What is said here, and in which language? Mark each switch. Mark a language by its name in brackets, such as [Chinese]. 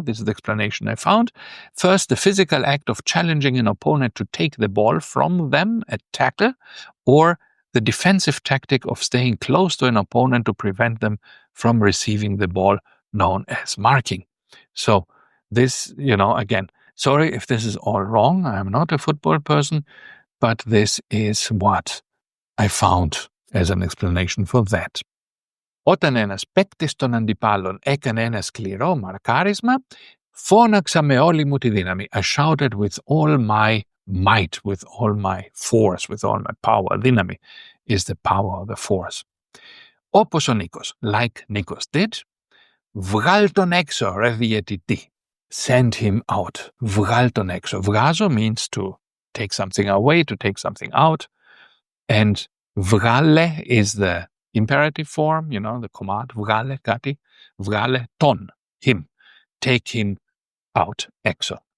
[English] This is the explanation I found. First, the physical act of challenging an opponent to take the ball from them, a tackle, or the defensive tactic of staying close to an opponent to prevent them from receiving the ball, known as marking. So this, again, sorry if this is all wrong. I'm not a football person, but this is what I found as an explanation for that. [Greek] Όταν ένας παίκτης των αντιπάλων έκανε ένα σκληρό μαρκάρισμα, φώναξα με όλη μου τη δύναμη. [English] I shouted with all my might, with all my force, with all my power. Δύναμη is the power, the force. [Greek] Όπως ο Νίκος, [English] like Nikos did, [Greek] βγάλ τον έξω, ρε διαιτητή. [English] Send him out. [Greek] Βγάλ τον έξω. [English] Βγάζω means to take something away, to take something out. And βγάλε is the imperative form, the command, [Greek] βγάλε κάτι, βγάλε τον, [English] him, take him out, έξω.